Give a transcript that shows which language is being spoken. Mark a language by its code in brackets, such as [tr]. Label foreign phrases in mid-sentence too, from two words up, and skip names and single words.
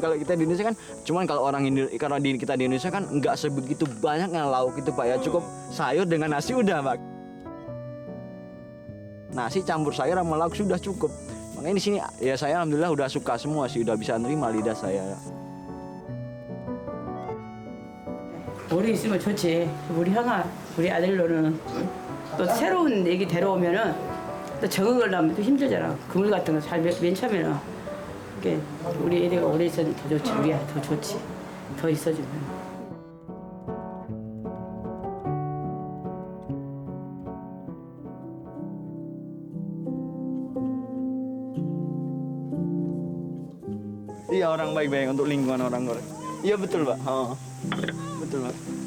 [id] Kalau kita di Indonesia kan, cuman kalau kita di Indonesia kan nggak sebegitu banyaknya lauk itu Pak ya, cukup sayur dengan nasi udah Pak. Nasi campur sayur sama lauk sudah cukup. Makanya di sini ya saya alhamdulillah udah suka semua sih, udah bisa nerima lidah saya. [ko] 오래 있으면 좋지. 우리 형아, 우리 아들로는 또 새로운 애기 데려오면은 또 적응을 하면 또 힘들잖아. 그물 같은 거 잘 맨 처음에는. 그러니까 우리 애들가 오래 있으면 더 좋지. 우리야 더 좋지. 더 있어주면. [id] Iya orang baik-baik untuk lingkungan orang-orang. Iya betul Pak. Oh. Betul Pak.